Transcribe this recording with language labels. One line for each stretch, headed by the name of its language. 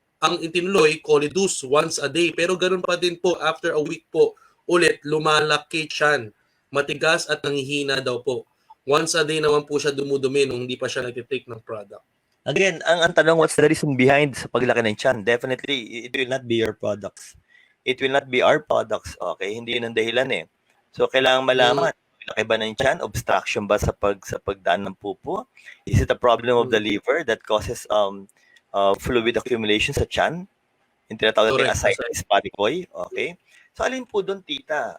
Filipino: Ang itinuloy, Colidus once a day. Pero ganun pa din po, after a week po, ulit, lumalaki tiyan. Matigas at nanghihina daw po. Once a day naman po siya dumudumi nung hindi pa siya nag-take ng product.
English: Again,
Filipino: ang tanong,
English: what's the reason behind
Filipino: sa paglaki ng tiyan?
English: Definitely, it will not be your products. It will not be our products. Okay?
Filipino: Hindi yun ang dahilan eh. So, kailangan malaman. Laki ba ng tiyan? Obstruction ba sa pagdaan ng pupo?
English: Is it a problem of the liver that causes fluid accumulation sa tiyan?
Filipino: Yung tinatawag natin ascites paricoy. Okay? So, alin po doon, tita?